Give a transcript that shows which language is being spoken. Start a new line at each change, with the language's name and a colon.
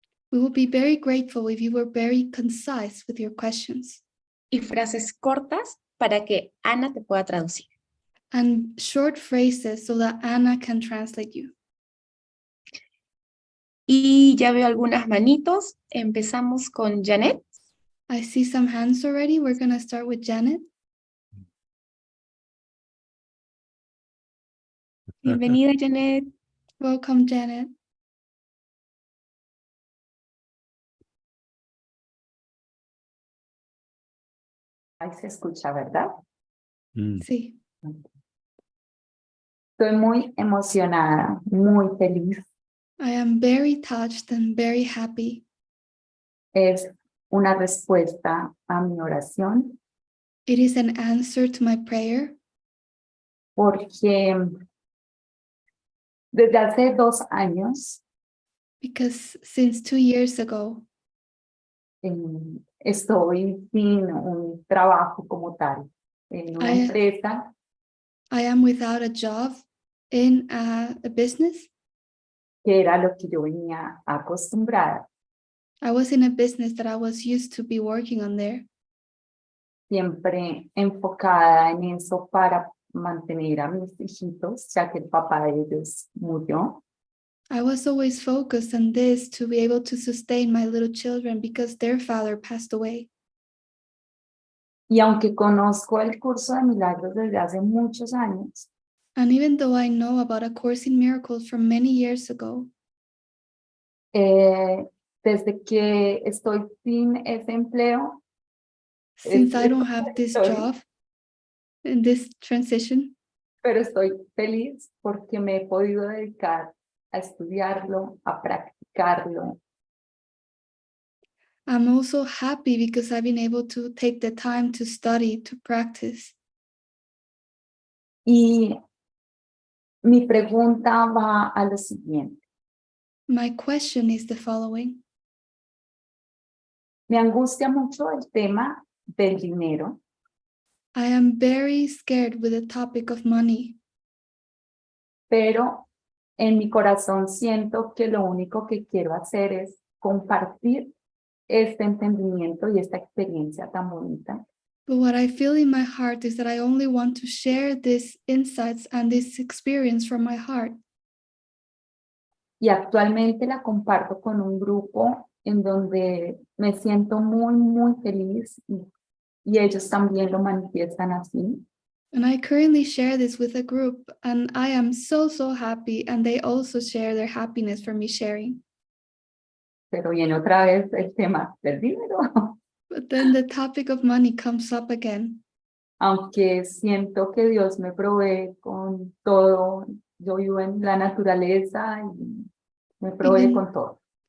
English: We would be very grateful if you were very concise with your questions
Spanish: y frases cortas para que Ana te pueda traducir.
English: and short phrases so that Anna can translate you.
Spanish: Y ya veo algunas manitos. Empezamos con Janet.
English: I see some hands already. We're going to start with Janet.
Spanish: Bienvenida, Janet.
English: Welcome, Janet.
Spanish: Ahí se escucha, ¿verdad? Sí. Estoy muy emocionada, muy feliz.
English: I am very touched and very happy.
Spanish: Es una respuesta a mi oración
English: It is an answer to my prayer
Spanish: porque desde hace 2 años
English: because since 2 years ago,
Spanish: estoy sin un trabajo como tal en una empresa.
English: I am without a job in a business.
Spanish: Que era lo que yo venía acostumbrada.
English: I was in a business that I was used to be working on there.
Spanish: Siempre enfocada en eso para mantener a mis hijitos, ya que el papá de ellos murió.
English: I was always focused on this to be able to sustain my little children because their father passed away.
Spanish: Y aunque conozco el curso de Milagros desde hace muchos años,
English: And even though I know about A Course in Miracles from many years ago,
Spanish: desde que estoy sin ese empleo,
English: since I don't have this job in this transition,
Spanish: pero estoy feliz porque me he podido dedicar a estudiarlo, a practicarlo.
English: I'm also happy because I've been able to take the time to study, to practice.
Spanish: Y Mi pregunta va a lo siguiente.
English: My question is the following.
Spanish: Me angustia mucho el tema del dinero,
English: I am very scared with the topic of money,
Spanish: pero en mi corazón siento que lo único que quiero hacer es compartir este entendimiento y esta experiencia tan bonita.
English: but what I feel in my heart is that I only want to share these insights and this experience from my heart.
Spanish: Y actualmente la comparto con un grupo en donde me siento muy, muy feliz y ellos también lo manifiestan así.
English: And I currently share this with a group, and I am so, so happy, and they also share their happiness for me sharing.
Spanish: Pero viene otra vez el tema del dinero.
English: But then the topic of money comes up again.
Spanish: Aunque siento que Dios me provee con todo, yo vivo en la naturaleza y me provee con todo.